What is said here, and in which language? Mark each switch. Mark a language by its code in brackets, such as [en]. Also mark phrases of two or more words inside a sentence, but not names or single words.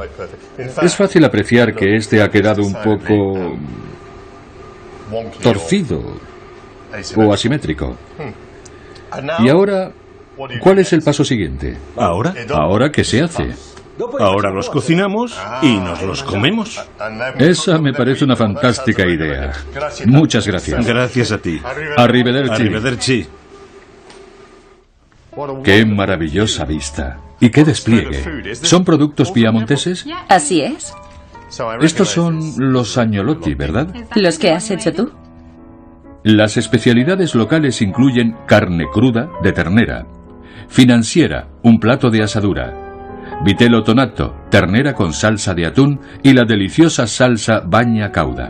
[es] Es fácil apreciar que este ha quedado un poco torcido o asimétrico. Y ahora, ¿cuál es el paso siguiente? ¿Ahora? ¿Ahora qué se hace? Ahora los cocinamos y nos los comemos. Esa me parece una fantástica idea. Muchas gracias. Gracias a ti. [it] Arrivederci. Arrivederci. [es] Qué maravillosa vista. Y qué despliegue. ¿Son productos piamonteses? Así es. Estos son los agnolotti, ¿verdad? ¿Los que has hecho tú? Las especialidades locales incluyen carne cruda de ternera, financiera, un plato de asadura, vitello tonato, ternera con salsa de atún y la deliciosa salsa bagna cauda.